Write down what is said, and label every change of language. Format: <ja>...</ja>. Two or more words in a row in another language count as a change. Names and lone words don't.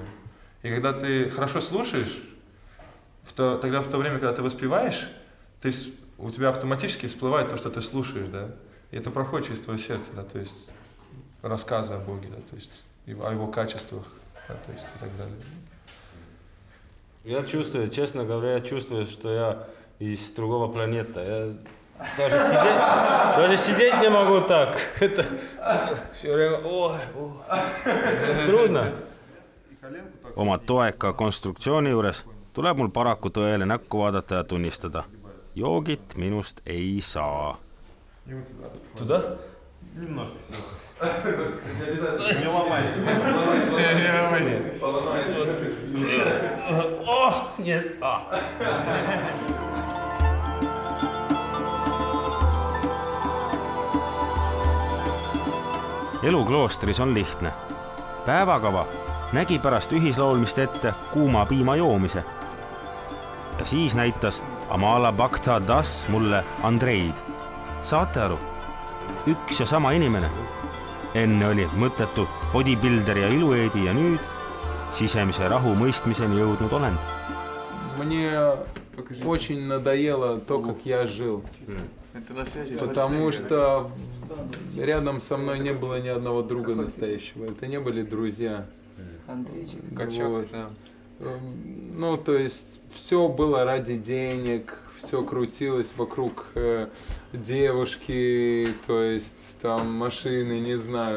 <ru>И когда ты хорошо слушаешь, тогда в то время, когда ты воспеваешь, у тебя автоматически всплывает то, что ты слушаешь, да, и это проходит через твое сердце, да, то есть рассказы о Боге, да, то есть о Его качествах, да, то есть и так далее. Я чувствую, честно говоря, что я из другого планеты. Я даже сидеть не могу так. Это все время, трудно.</ru> <et>Oma toeka konstruktsiooni juures tuleb mul paraku tõele näkku vaadata ja tunnistada. Joogit minust ei saa.</et> <ru>Туда? Немножко сюда. Не ломайся. О, нет.</ru> <et>Elu kloostris on lihtne. Päevakava nägi pärast ühislaulmist ette kuuma piima joomise. Ja siis näitas Amala Bhakta Das mulle Andreid. Saate aru? Üks ja sama inimene. Enne oli mõttetu bodybuilder ja ilueedi ja nüüd sisemise rahu mõistmiseni jõudnud olend.</et> <ru>Мне очень надоело то, как я жил. Потому что рядом со мной не было ни одного друга настоящего. Это не были друзья. Качок, вот. да. Ну, то есть все было ради денег, все крутилось вокруг девушки, то есть там машины, не знаю.</ru>